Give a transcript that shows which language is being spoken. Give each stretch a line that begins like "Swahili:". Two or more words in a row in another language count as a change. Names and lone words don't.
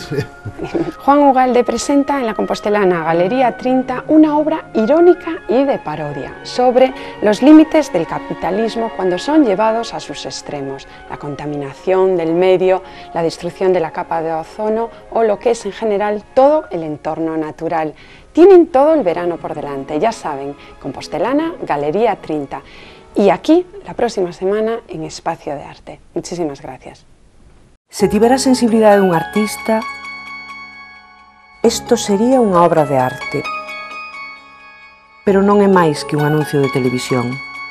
Spanish: Juan Ugalde presenta en la Compostelana Galería 30 una obra irónica y de parodia sobre los límites del capitalismo cuando son llevados a sus extremos, la contaminación del medio, la destrucción de la capa de ozono o lo que es en general todo el entorno natural. Tienen todo el verano por delante, ya saben, Compostelana Galería 30 y aquí la próxima semana en Espacio de Arte. Muchísimas gracias.
Galician: Se tivera a sensibilidade dun artista, isto sería unha obra de arte. Pero non é máis que un anuncio de televisión.